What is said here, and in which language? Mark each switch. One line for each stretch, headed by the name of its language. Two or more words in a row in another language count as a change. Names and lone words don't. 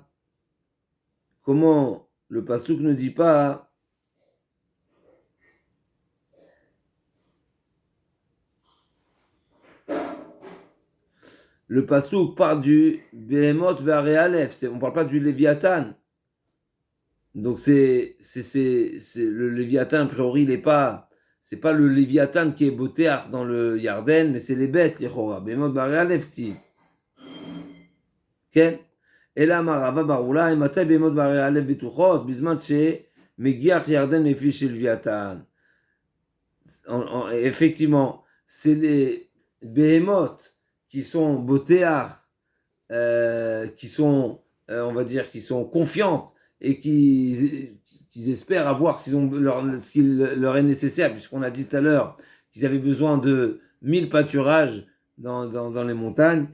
French: Comment le Pasuk ne dit pas le Pasuk parle du
Hebrew: בהמות בהררי אלף,
French: on ne parle pas du Léviathan. Donc c'est le Léviathan, a priori, c'est pas le Léviathan qui est botéach dans le Yarden, mais c'est les bêtes, les Chora.
Hebrew: בהמות בהררי אלף טיב. כן? אלא אמר רבא בר אולי, מתי בהמות בערי א' בטוחות? בזמן שמגיח ירדן מפי של לוויתן.
French: Effectivement, c'est les behemoth qui sont botéach, qui sont, on va dire, qui sont confiantes et qui espèrent avoir ce qu'il leur est nécessaire, puisqu'on a dit tout à l'heure qu'ils avaient besoin de 1000 pâturages dans les montagnes.